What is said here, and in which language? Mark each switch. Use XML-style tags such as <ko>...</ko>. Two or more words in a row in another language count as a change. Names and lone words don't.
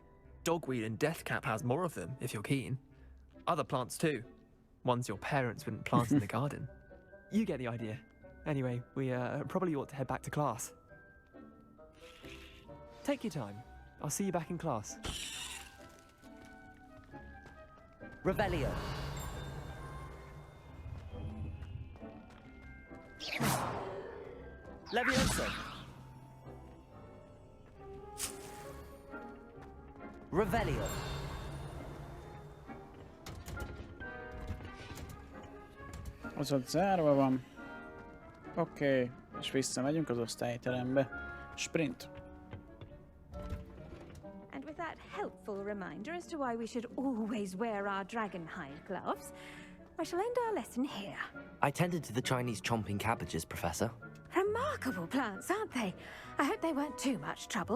<en>Dogweed and deathcap has more of them, if you're keen. Other plants too. Ones your parents wouldn't plant in the garden. You get the idea. Anyway, we probably ought to head back to class. Take your time. I'll see you back in class. Revelio. Levioso. Revelio.</en> <hu>Az ott zárva van. Oké, és visszamegyünk az osztályterembe.</hu> <en>Sprint. And with that helpful reminder as to why we should always wear our dragonhide gloves, I shall end our lesson here. I tended to the Chinese chomping cabbages, Professor. Remarkable plants, aren't they? I hope they weren't too much trouble.</en>